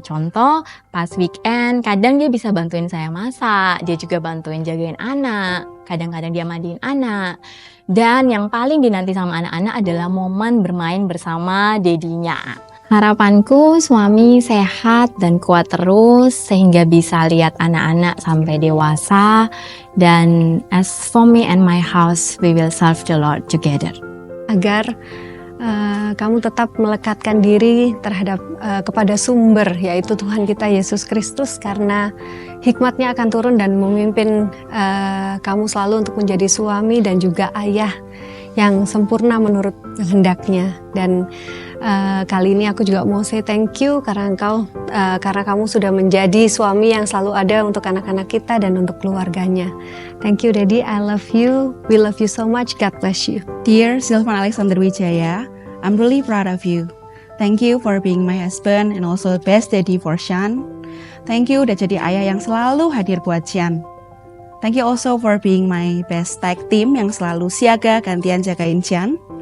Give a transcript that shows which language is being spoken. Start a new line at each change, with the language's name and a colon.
Indonesian: Contoh pas weekend kadang dia bisa bantuin saya masak, dia juga bantuin jagain anak, kadang-kadang dia mandiin anak. Dan yang paling dinanti sama anak-anak adalah momen bermain bersama dedinya. Harapanku suami sehat dan kuat terus sehingga bisa lihat anak-anak sampai dewasa. Dan
English: as for me and my house, we will serve the Lord together.
Indonesian: Agar kamu tetap melekatkan diri terhadap kepada sumber, yaitu Tuhan kita Yesus Kristus, karena hikmatnya akan turun dan memimpin kamu selalu untuk menjadi suami dan juga ayah yang sempurna menurut kehendaknya. Dan kali ini aku juga mau
English: say thank you
Indonesian: karena kamu sudah menjadi suami yang selalu ada untuk anak-anak kita dan untuk keluarganya.
English: Thank you Daddy, I love you, we love you so much, God bless you. Dear Sylvan Alexander Wijaya, I'm really proud of you. Thank you for being my husband and also best daddy for Sean. Thank you
Indonesian: udah jadi ayah yang selalu hadir buat Sean.
English: Thank you also for being my best tag team
Indonesian: yang selalu siaga gantian jagain Sean.